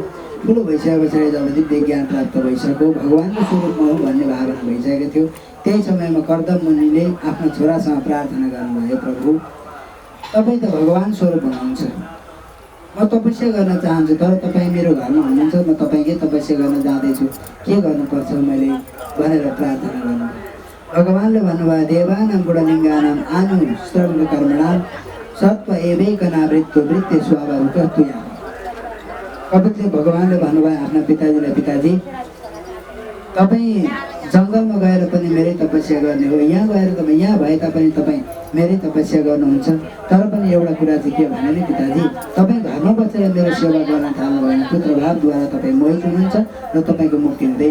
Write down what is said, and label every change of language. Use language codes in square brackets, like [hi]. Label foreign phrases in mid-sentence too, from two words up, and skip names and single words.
[ne] ठुलो भइसके पछाडि जब दिव्य ज्ञान प्राप्त भइसक्यो, भगवान्को स्वरूपमा हो भन्ने भावना भइसकेको थियो, त्यही समयमा कर्दम मुनिले आफ्नो छोरासँग प्रार्थना गर्नुभयो, प्रभु तपाईँ त भगवान् स्वरूप हुनुहुन्छ, म तपस्या गर्न चाहन्छु, तर तपाईँ मेरो घरमा हुनुहुन्छ, म तपाईँकै तपस्या गर्न जाँदैछु, के गर्नुपर्छ मैले भनेर प्रार्थना गर्नुभयो। भगवान्ले भन्नुभयो, [sa] देवानां गुणलिङ्गानां आनु श्रवण कर्मणां सत्व एवैकनावृत्तो वृत्ति स्वाभाविकत्वया। [ne] कपिलदेव भगवान्ले भन्नुभयो आफ्ना पिताजीलाई, पिताजी तपाईँ जङ्गलमा गएर पनि मेरै तपस्या गर्ने हो, यहाँ गएर तपाईँ यहाँ भए तापनि तपाईँ मेरै तपस्या गर्नुहुन्छ। तर पनि एउटा कुरा चाहिँ के भने नि पिताजी, तपाईँ घरमा बसेर मेरो सेवा गर्न थाल्नु भएन, पुत्रभावद्वारा तपाईँ मोहित हुनुहुन्छ र तपाईँको मुक्ति हुँदैन।